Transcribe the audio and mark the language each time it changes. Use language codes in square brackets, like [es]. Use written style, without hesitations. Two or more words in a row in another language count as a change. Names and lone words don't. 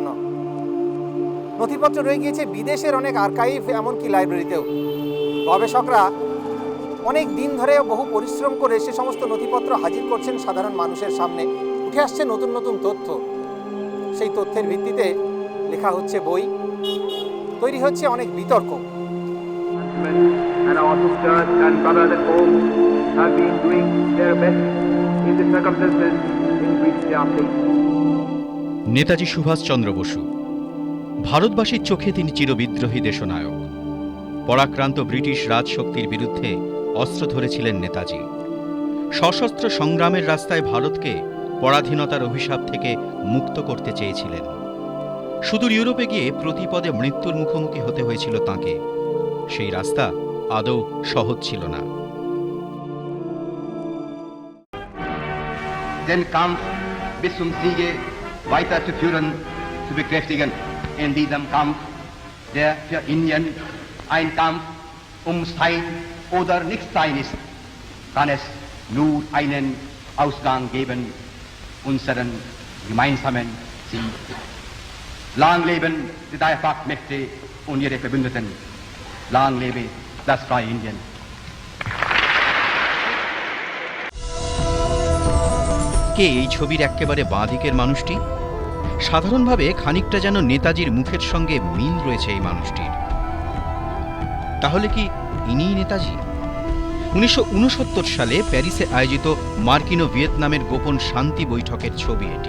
[bn] নথিপত্র রয়ে গিয়েছে বিদেশের অনেক আর্কাইভ, এমনকি লাইব্রেরিতেও। গবেষকরা অনেক দিন ধরে বহু পরিশ্রম করে সে সমস্ত নথিপত্র হাজির করছেন সাধারণ মানুষের সামনে। উঠে আসছে নতুন নতুন তথ্য। সেই তথ্যের ভিত্তিতে লেখা হচ্ছে বই, তৈরি হচ্ছে অনেক বিতর্ক। [en] And our sisters and brothers at home have been doing their best in the circumstances in which they are placed. [bn] নেতাজি সুভাষচন্দ্র বসু ভারতবাসীর চোখে তিনি চিরবিদ্রোহী দেশনায়ক। পরাক্রান্ত ব্রিটিশ রাজশক্তির বিরুদ্ধে অস্ত্র ধরেছিলেন নেতাজি। সশস্ত্র সংগ্রামের রাস্তায় ভারতকে পরাধীনতার অভিশাপ থেকে মুক্ত করতে চেয়েছিলেন। সুদূর ইউরোপে গিয়ে প্রতিপদে মৃত্যুর মুখোমুখি হতে হয়েছিল তাঁকে। সেই রাস্তা আদৌ সহজ ছিল না। [de] Den Kampf bis zum Siege weiterzuführen, zu bekräftigen. In diesem Kampf, der für Indien ein Kampf Sein oder Nichtsein ist, kann es nur einen Ausgang geben, unseren gemeinsamen Sieg. Lang leben die drei Paktmächte und ihre Verbündeten. Lang lebe das freie Indien. [bn] কে এই ছবির একেবারে বাঁ দিকের মানুষটি? সাধারণভাবে খানিকটা যেন নেতাজির মুখের সঙ্গে মিল রয়েছে এই মানুষটির। তাহলে কি ইনিই নেতাজি? 1969 সালে প্যারিসে আয়োজিত মার্কিন ও ভিয়েতনামের গোপন শান্তি বৈঠকের ছবি এটি।